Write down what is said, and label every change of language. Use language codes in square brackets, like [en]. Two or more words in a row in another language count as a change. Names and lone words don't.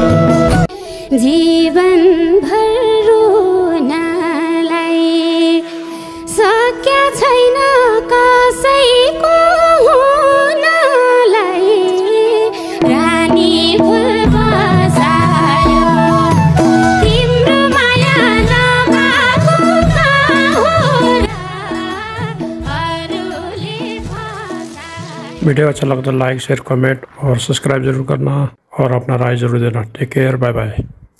[ne] जीवन भर रुनलाई सक्या छैन कसैको हुनलाई, रानी फुल बसायो तिम्रो माया नभएको गाउँरा अरूले फसायो। [hi] वीडियो अच्छा लगा तो [en] like, share, comment [hi] और सब्सक्राइब जरूर करना और अपना राय जरूर देना। [en] Take care, bye bye.